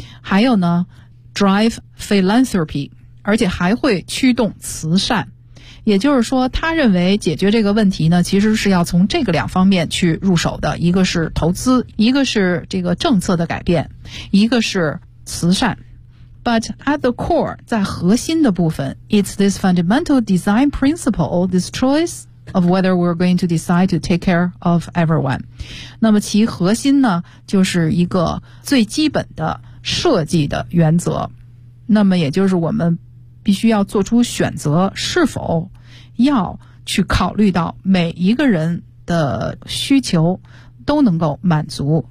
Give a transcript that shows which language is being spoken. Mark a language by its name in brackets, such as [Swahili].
[Chinese] 还有呢 [English] drive philanthropy， [Chinese] 而且还会驱动慈善。也就是说，他认为解决这个问题呢，其实是要从这个两方面去入手的，一个是投资，一个是这个政策的改变，一个是慈善。 [English] But at the core, [Chinese] 在核心的部分 [English] it's this fundamental design principle, this choice of whether we're going to decide to take care of everyone. [Chinese] 那么其核心呢，就是一个最基本的设计的原则。那么也就是我们必须要做出选择，是否要去考虑到每一个人的需求都能够满足。